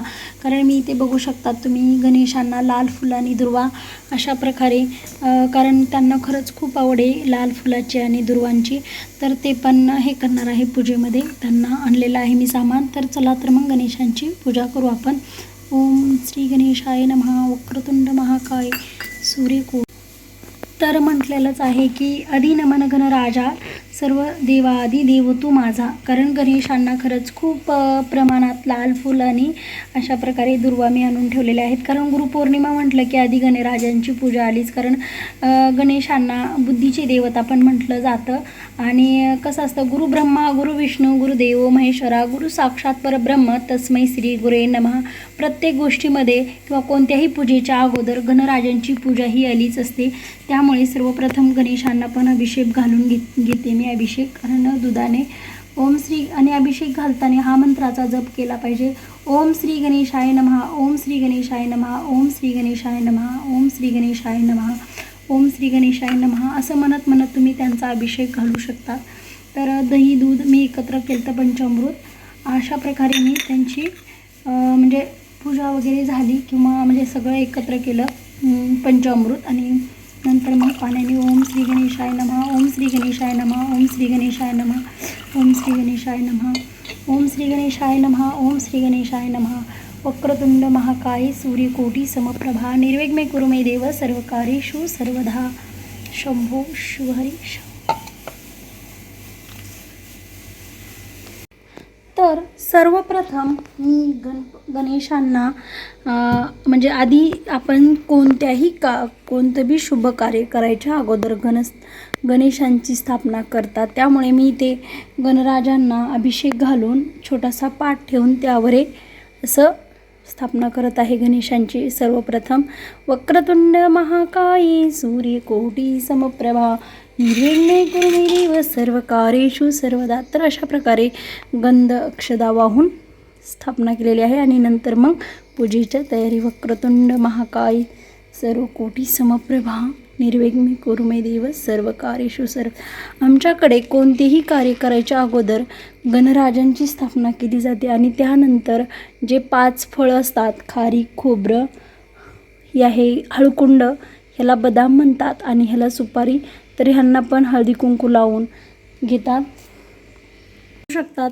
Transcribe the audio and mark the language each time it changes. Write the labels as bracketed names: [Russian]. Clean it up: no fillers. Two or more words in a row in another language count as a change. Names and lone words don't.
[Marathi] कारण मी इथे बघू शकतात तुम्ही गणेशांना लाल फुलं आणि दुर्वा अशा प्रकारे, कारण त्यांना खरंच खूप आवड आहे लाल फुलाची आणि दुर्वांची. तर ते पण हे करणार आहे पूजेमध्ये, त्यांना आणलेलं आहे मी सामान. तर चला तर मग गणेशांची पूजा करू आपण. [Sanskrit] ओम श्री गणेशाय नमः. वक्रतुंड महाकाय सूर्यकोटी [Marathi] तर म्हटलेलंच आहे की आधी नमन गणराजा सर्व देवादी देव तू माझा, कारण गणेशांना खरंच खूप प्रमाणात लाल फुल आणि अशा प्रकारे दुर्वा मी आणून ठेवलेल्या आहेत. कारण गुरुपौर्णिमा म्हटलं की आधी गणराजांची पूजा आलीच, कारण गणेशांना बुद्धीचे देवता पण म्हटलं जातं. आणि कसं असतं, [Sanskrit] गुरु ब्रह्मा गुरु विष्णू गुरुदेव महेश्वरा गुरु साक्षात परब्रह्म तस्मै श्री गुरे नमः. [Marathi] प्रत्येक गोष्टीमध्ये किंवा कोणत्याही पूजेच्या अगोदर गणराजांची पूजा ही आलीच असते. त्यामुळे सर्वप्रथम गणेशांना पण अभिषेक घालून घेते मी अभिषेक, कारण दुधाने [Sanskrit] ओम श्री, [Marathi] आणि अभिषेक घालताना हा मंत्राचा जप केला पाहिजे. [Sanskrit] ओम श्री गणेशाय नमः, ओम श्री गणेशाय नमः, ओम श्री गणेशाय नमः, ओम श्री गणेशाय नमः, ओम श्री गणेशाय नमः [Marathi] असं म्हणत म्हणत तुम्ही त्यांचा अभिषेक घालू शकता. तर दही दूध मी एकत्र केलं तर पंचामृत, अशा प्रकारे मी त्यांची म्हणजे पूजा वगैरे झाली किंवा म्हणजे सगळं एकत्र केलं पंचामृत. आणि नंतर मग पाण्याने [Sanskrit] ओम श्री गणेशाय नमः, ओम श्री गणेशाय नमः, ओम श्री गणेशाय नमः, ओम श्री गणेशाय नमः, ओम श्री गणेशाय नमः, ओम श्री गणेशाय नमः. वक्रतुंड महाकाय सूर्यकोटी समप्रभा निर्विघ्ने कुरु मे देव सर्वकार्येषु सर्वदा. शंभो शिवहरी. [Marathi] तर सर्वप्रथम मी गणेशांना म्हणजे आधी आपण कोणतं बी शुभ कार्य करायच्या अगोदर गणेशांची स्थापना करतात. त्यामुळे मी ते गणराजांना अभिषेक घालून छोटासा पाट ठेवून त्यावर असं स्थापना करत आहे गणेशांची. [Sanskrit] सर्वप्रथम वक्रतुंड महाकाय सूर्यकोटी समप्रभा निर्विघ्ने कुरु मे देव सर्वकार्येषु सर्वदा. [Marathi] तर अशा प्रकारे गंध अक्षदा वाहून स्थापना केलेली आहे. आणि नंतर मग पूजेच्या तयारी. [Sanskrit] वक्रतुंड महाकाय सर्वकोटी समप्रभा निर्विघ्ने कुरु मे देव सर्वकार्येषु सर्व. [Marathi] आमच्याकडे कोणतेही कार्य करायच्या अगोदर गणराजांची स्थापना केली जाते. आणि त्यानंतर जे 5 फळं असतात, खारीक खोबरं हे आहे, हळकुंड ह्याला बदाम म्हणतात आणि ह्याला सुपारी, तर ह्यांना पण हळदी कुंकू लावून घेतात शकतात.